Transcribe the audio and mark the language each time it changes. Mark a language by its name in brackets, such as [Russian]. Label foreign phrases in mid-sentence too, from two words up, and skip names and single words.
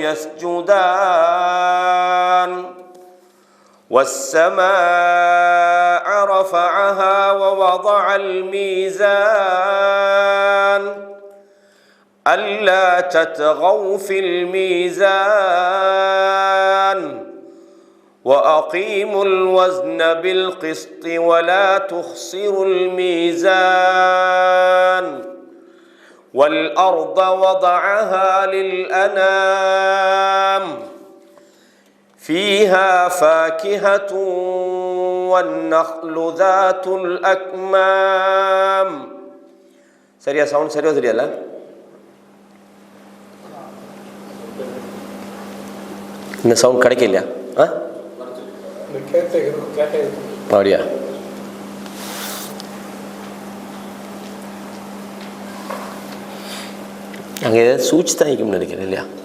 [Arabic] يسجدان والسماء رفعها ووضع الميزان ألا تطغوا في الميزان وأقيموا الوزن بالقسط ولا تخسروا الميزان والأرض وضعها للأنام فيها فاكهة والنخل ذات الأكمام. [Tamil] சரியா? சவுண்ட் சரியா தெரியல? இந்த சவுண்ட் கிடைக்கலையா? அப்படியா? அங்கே ஏதாவது சூழ்ச்சி தான் இருக்கும்னு நினைக்கிறேன் இல்லையா?